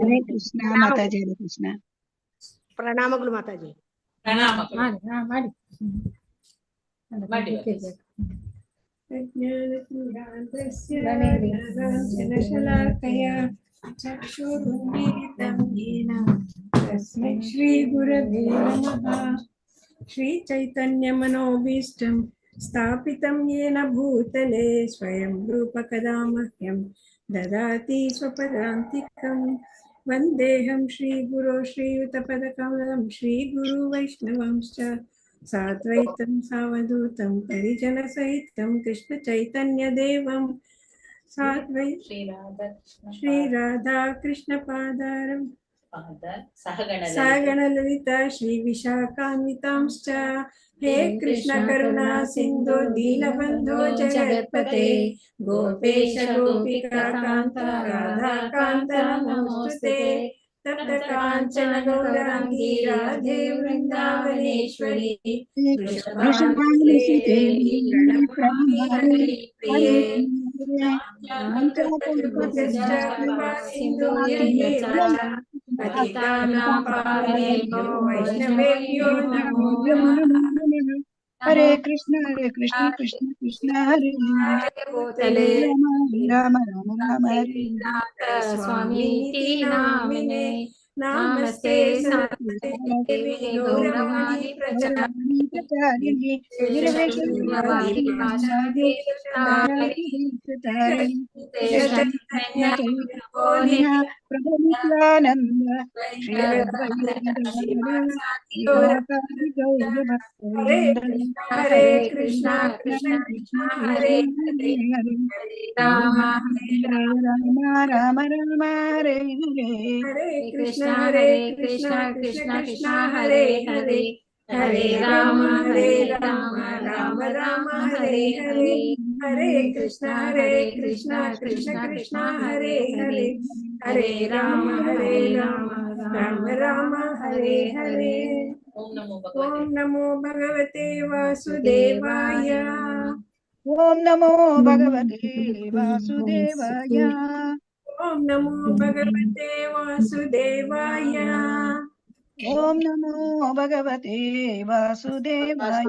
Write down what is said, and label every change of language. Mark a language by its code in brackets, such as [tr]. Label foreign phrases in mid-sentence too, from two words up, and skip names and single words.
[kn] ಹರೇ ಕೃಷ್ಣ ಮಾತಾಜಿ. ಹರೇ ಕೃಷ್ಣ. ಪ್ರಣಾಮಗಳು ಮಾತಾಜಿ. ಮಾಡಿ [sa] ಶಲಾಕಯ ಚಕ್ಷುರುನ್ಮಿಲಿತಂ ಯೇನ ತಸ್ಮೈ ಶ್ರೀ ಗುರವೇ ನಮಃ. ಶ್ರೀ ಚೈತನ್ಯ ಮನೋಭೀಷ್ಟಂ ಸ್ಥಾಪಿತಂ ಯೇನ ಭೂತಲೆ ಸ್ವಯಂ ರೂಪ ಕದಾ ಮಹ್ಯಂ ದದಾತಿ ಸ್ವಪದಾಂತಿಕಂ. ವಂದೇಹಂ ಶ್ರೀ ಗುರೋ ಶ್ರೀಯುತಪದಕಮಲಂ ಶ್ರೀ ಗುರು ವೈಷ್ಣವಂಶ್ಚ ಸಾದ್ವೈತಂ ಸಾವಧೂತಂ ಪರಿಜನ ಸಹಿತಂ ಕೃಷ್ಣ ಚೈತನ್ಯ ದೇವಂ ಶ್ರೀ ರಾಧಾ ಕೃಷ್ಣ ಪಾದಾರಂ ಸಹಗಣ ಲಲಿತಾ ಶ್ರೀ ವಿಶಾಖಾನ್ವಿತಾಂಶ್ಚ. ಹೇ ಕೃಷ್ಣ ಕರುಣಾ ಸಿಂಧು ದೀನಬಂಧೋ ಜಗತ್ಪತೆ ಗೋಪೇಶ ಗೋಪಿಕಾ ಕಾಂತ ರಾಧಾ ಕಾಂತ ನಮೋಸ್ತುತೆ. ತಪ್ತ ಕಾಂಚನ ಗೌರಾಂಗಿ ರಾಧೆ ವೃಂದಾವನೇಶ್ವರಿ ವೃಷಭಾನುಸುತೆ ದೇವಿ ಪ್ರಣಮಾಮಿ ಪ್ರಿಯೇ. ಸಿಂಧು ಪತಿತಾನಾಂ ಪಾವನೇಭ್ಯೋ ವೈಷ್ಣವೇಭ್ಯೋ ನಮೋ ನಮಃ. हरे कृष्ण कृष्ण कृष्ण हरे बोतले राम राम राम हरे स्वामी नामिने नमस्ते सरस्वती देवी गौरवाणी गौरवाणी प्रचारिणी निर्विशेषशून्यवादी प्रचारिणी प्रभु नित्यानंद श्री अद्वैत हरे कृष्णा कृष्ण कृष्ण हरे हरे राम राम राम राम हरे हरे हरे कृष्ण कृष्ण कृष्ण हरे हरे हरे राम राम राम हरे हरे हरे कृष्ण कृष्ण कृष्ण हरे हरे हरे राम राम राम हरे हरे ओम नमो भगवते वासुदेवाय ओम नमो भगवते वासुदेवाय ओम नमो भगवते वासुदेवाय ओम नमो भगवते वासुदेवाय